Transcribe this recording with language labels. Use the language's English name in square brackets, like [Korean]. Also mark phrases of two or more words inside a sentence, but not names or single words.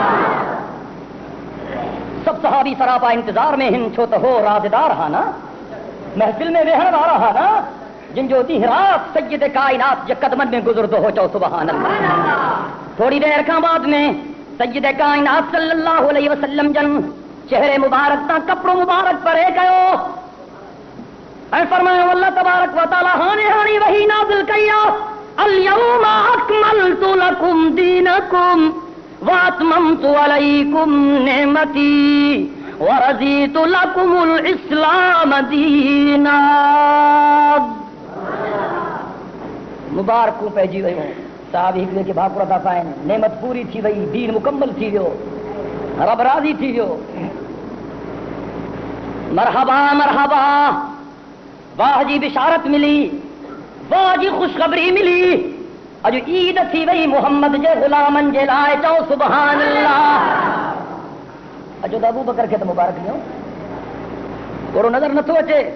[Sindhi] सब सहाबी सरापा इंतजार में हिन छो त हो राज़दार हा न महफिल में वेहण वारा हा न जिन जो ॾींहुं राति सैयद कायनात जे कदमनि में गुज़रंदो हो चओ [Arabic] سبحان الله [Sindhi] थोड़ी देर खां बाद में सैयद कायनात [Arabic] صلى الله عليه وسلم [Sindhi] जन चेहरे मुबारक तां कपिड़ो मुबारक परे कयो ऐं फरमायो [Arabic] الله تبارك وتعالى [Sindhi] हाणे हाणे वही नाज़िल कई [Arabic] اليوم أكملت لكم دينكم وأتممت عليكم نعمتي ورضيت لكم الإسلام دينا [Sindhi] मुबारकूं पइजी वियूं साहब हिक ॿिए खे भाकुर था पाइनि नेमत पूरी थी वई दीन मुकम्मल थी वियो रब राज़ी थी वियो मरहबा मरहबा वाह जी बिशारत मिली वाह जी ख़ुशख़बरी मिली अॼु ईद थी वई मोहम्मद जे ग़ुलामनि जे लाइ चओ [Arabic] سبحان الله [Sindhi] अॼु त अबू बकर खे त मुबारक ॾियो थोरो नज़र नथो अचे